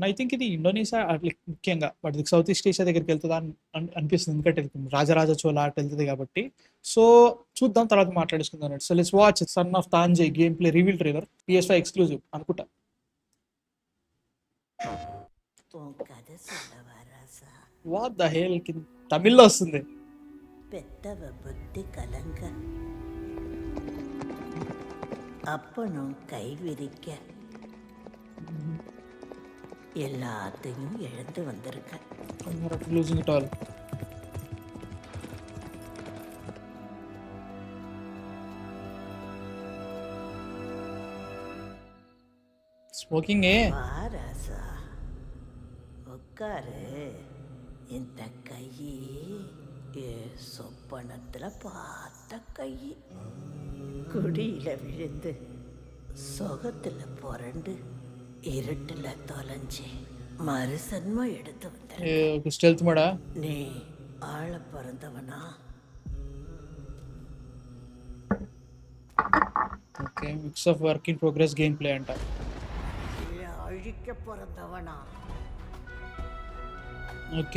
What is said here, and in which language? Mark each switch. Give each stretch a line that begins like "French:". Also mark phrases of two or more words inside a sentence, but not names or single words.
English: I think
Telugu: ఇది ఇండోనేషియా అట్లా ముఖ్యంగా వాటికి సౌత్ ఈస్ట్ ఏషియా దగ్గరికి వెళ్తుందా అనిపిస్తుంది, ఎందుకంటే రాజరాజ చోళ అటు వెళ్తుంది కాబట్టి. సో చూద్దాం, తర్వాత మాట్లాడేసుకుందాం.
English: So let's watch Son of the Anjay game play reveal trailer, PS5 exclusive అనుకుంటా.
Tamil: కథ சொல்லவா ராசா?
English: What the hell,
Telugu: తమిళ్లో వస్తుంది.
Tamil: பெத்தவ புத்தி கலங்க அப்பனும் கை விரிக்க எல்லாத்தையும் இழந்து வந்திருக்க.
English: Losing it all. ஸ்மோக்கிங்
Tamil: வா ராசா, உட்காரு. இந்த கை சொப்பனத்துல பார்த்த கை, குடியில விழுந்து சொகத்துல புரண்டு இருட்டுல தொலைஞ்சு மறுசன்மம் எடுத்து வந்த
English: Stealth moda.
Tamil: நீ ஆள பிறந்தவனா?
English: Okay, mix of work in progress game play అంట.
Tamil: இல்ல அழிக்க பிறந்தவனா?
Telugu: ఓకే,